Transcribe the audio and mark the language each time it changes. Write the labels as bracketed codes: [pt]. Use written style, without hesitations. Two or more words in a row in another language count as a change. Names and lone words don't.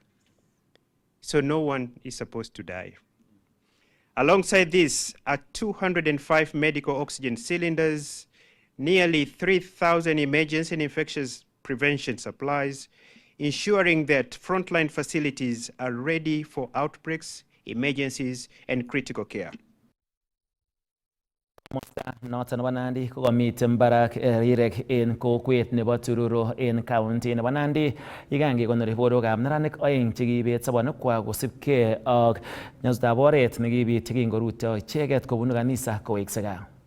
[en] So no one is supposed to die. Alongside this are 205 medical oxygen cylinders, nearly 3,000 emergency and infectious prevention supplies, ensuring that frontline facilities are ready for outbreaks, emergencies, and critical care. [kln] Noton nebo Nandi kokamiten barak rirek en kokwet nebo Tururo en county nebo Nandi yekangekonori borwekab neranik oeng chekibet sobonwekwak kosibkei ak nyasutab oret nekibit chekingorutyo icheket kobunu kanisa kowekse gaa.